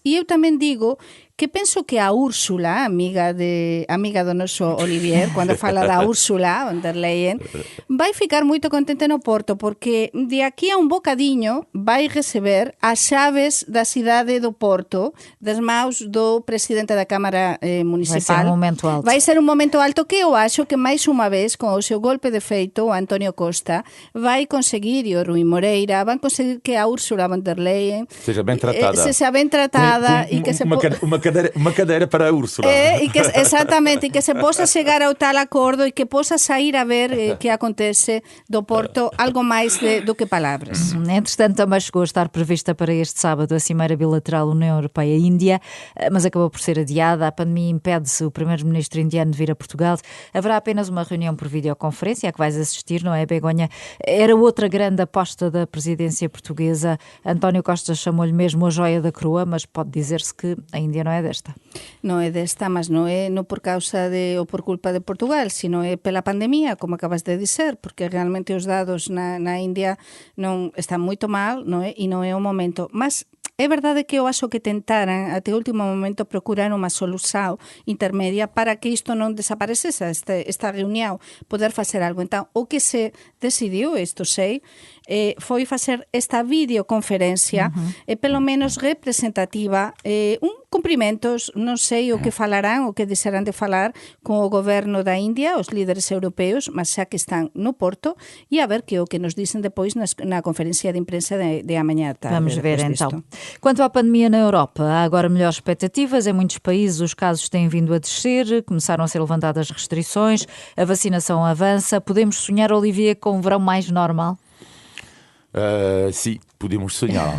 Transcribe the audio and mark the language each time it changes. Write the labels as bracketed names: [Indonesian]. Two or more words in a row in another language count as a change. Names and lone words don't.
[Galician] E eu tamén digo que penso que a Úrsula, amiga do noso Olivier, cando fala da Úrsula von der Leyen, vai ficar moito contente no Porto, porque de aquí a un bocadiño vai receber as chaves da cidade do Porto das maus do presidente da Cámara Municipal. [Portuguese] Vai ser um momento alto. [Galician] Vai ser un momento alto que eu acho que máis unha vez, con o seu golpe de feito, o António Costa vai conseguir, e o Rui Moreira, van conseguir que a Úrsula von der Leyen [Portuguese] seja bem tratada. Seja bem tratada e que uma cadeira para a Úrsula. Exatamente, e que se possa chegar ao tal acordo e que possa sair a ver que acontece do Porto algo mais do que palavras. Entretanto, também chegou a estar prevista para este sábado a Cimeira Bilateral União Europeia-Índia, mas acabou por ser adiada. A pandemia impede-se o primeiro-ministro indiano de vir a Portugal. Haverá apenas uma reunião por videoconferência, a que vais assistir, não é, Begonha? Era outra grande aposta da presidência portuguesa. António Costa chamou-lhe mesmo a joia da coroa, mas pode dizer-se que a Índia não é desta. [Galician] Non é desta, mas non é non por causa ou por culpa de Portugal, sino é pela pandemia, como acabas de dizer, porque realmente os dados na India non están moito mal, non é? E non é o momento. Mas é verdade que eu acho que tentaran até o último momento procurar unha solución intermedia para que isto non desaparecese, esta reunión, poder facer algo. Entón, o que se decidiu, isto sei, foi facer esta videoconferencia pelo menos representativa, cumprimentos, non sei o que falarán, o que desearán de falar con o goberno da India, os líderes europeos, mas xa que están no Porto, e a ver que o que nos dicen depois na conferencia de imprensa de amanhã tarde. [Portuguese] Vamos ver então. Quanto à pandemia na Europa, há agora melhores expectativas. Em muitos países os casos têm vindo a descer, começaram a ser levantadas restrições, a vacinação avança. Podemos sonhar, Olivier, com um verão mais normal? Sim, podemos sonhar.